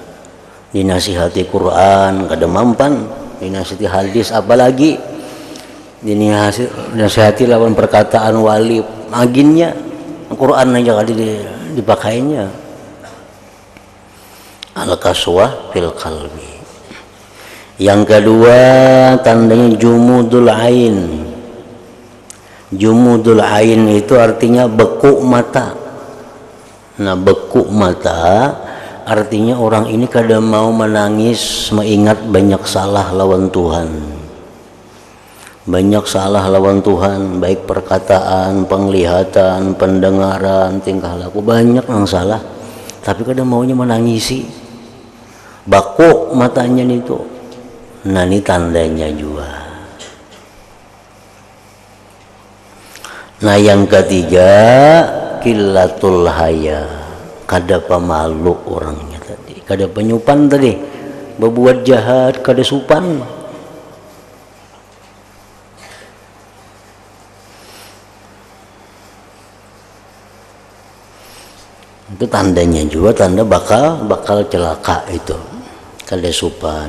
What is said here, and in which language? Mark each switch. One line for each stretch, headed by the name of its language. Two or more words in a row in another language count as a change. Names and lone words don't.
Banjar: Dinasihati Quran kada mampan, dinasihati hadis apalagi, dinasihati lawan perkataan wali, aginnya Quran aja kali dipakainya.
Arabic: القسوة في القلب.
Indonesian: Yang kedua tandanya
Arabic: جمود العين. جمود العين
Indonesian: itu artinya beku mata.
Banjar: Nah, beku mata artinya orang ini kada mau menangis mengingat banyak salah lawan Tuhan. Banyak salah lawan Tuhan, baik perkataan, penglihatan, pendengaran, tingkah laku, banyak yang salah. Tapi kada maunya menangisi. Baku matanya itu. Nah, ini tandanya juga.
Indonesian: Nah, yang ketiga
Arabic: قلة الحياء,
Banjar: kada pemalu orangnya tadi, kada penyupan tadi, berbuat jahat kada supan. Itu tandanya juga, tanda bakal celaka itu, kada supan.